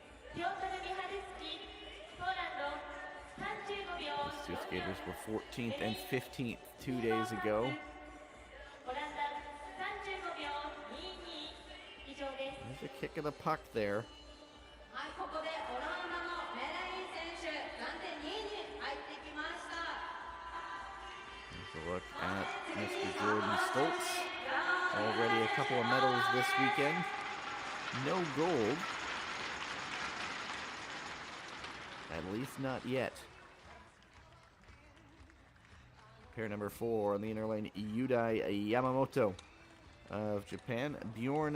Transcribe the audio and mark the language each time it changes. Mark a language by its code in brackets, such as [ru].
[ja] ピョートル・ミハルスキー、ポーランド35秒 [en] These two skaters were 14th and 15th 2 days ago. [ja] オランダ35秒22以上です。 [en] There's a kick of the puck there. [ja] はい、ここでオランダのメライン選手、暫定2位に入ってきました。 [en] Here's a look at Mr. Jordan Stoltz. Already a couple of medals this weekend. No gold. At least not yet. Pair number 4 on the inner lane, Yudai Yamamoto of Japan. Bjorn